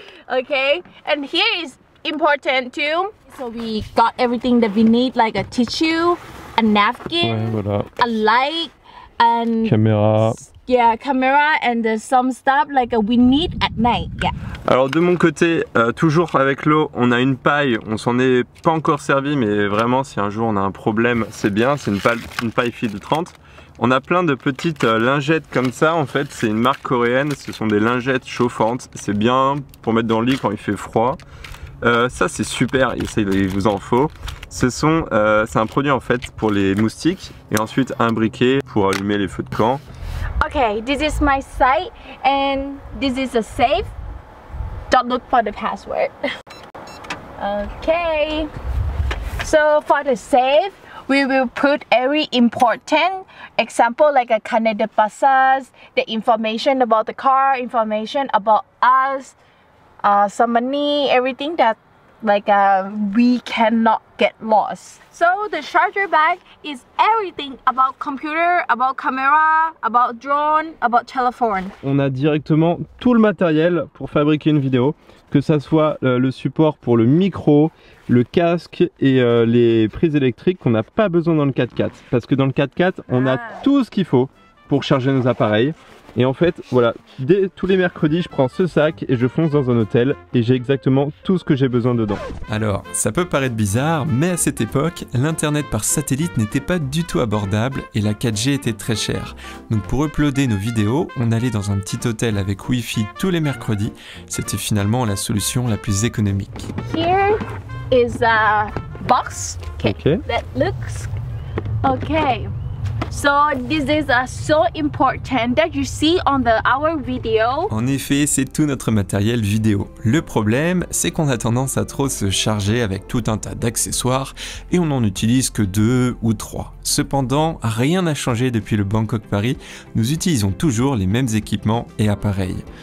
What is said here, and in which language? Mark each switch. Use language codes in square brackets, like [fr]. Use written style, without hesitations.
[en] Okay, and here is important too. So we got everything that we need, like a tissue, a napkin, [fr] Ouais, voilà. [en] a light, and [fr] Caméra. [en] yeah, camera, and some stuff like we need at night. Yeah. [fr] Alors de mon côté, toujours avec l'eau, on a une paille, on s'en est pas encore servi, mais vraiment si un jour on a un problème, c'est bien, c'est une paille filtrante. On a plein de petites lingettes comme ça, en fait c'est une marque coréenne, ce sont des lingettes chauffantes, c'est bien pour mettre dans le lit quand il fait froid. Ça c'est super, il vous en faut. C'est un produit en fait pour les moustiques et ensuite un briquet pour allumer les feux de camp. [en] Okay, this is my site, and this is a safe. Don't look for the password. Okay, so for the safe, we will put every important example like a carnet de passage, the information about the car, information about us, some money, everything that like we cannot get lost. So the charger bag is everything about computer, about camera, about drone, about telephone. [fr] On a directement tout le matériel pour fabriquer une vidéo, que ça soit le support pour le micro, le casque et les prises électriques qu'on n'a pas besoin dans le 4x4. Parce que dans le 4x4, on a tout ce qu'il faut pour charger nos appareils. Et en fait, voilà, tous les mercredis, je prends ce sac et je fonce dans un hôtel et j'ai exactement tout ce que j'ai besoin dedans. Alors, ça peut paraître bizarre, mais à cette époque, l'internet par satellite n'était pas du tout abordable et la 4G était très chère. Donc pour uploader nos vidéos, on allait dans un petit hôtel avec Wi-Fi tous les mercredis. C'était finalement la solution la plus économique. [en] Here is a box. Ok. That looks okay. So this is so important that you see on our video. [fr] En effet, c'est tout notre matériel vidéo. Le problème, c'est qu'on a tendance à trop se charger avec tout un tas d'accessoires et on n'en utilise que 2 ou 3. Cependant, rien n'a changé depuis le Bangkok Paris, nous utilisons toujours les mêmes équipements et appareils.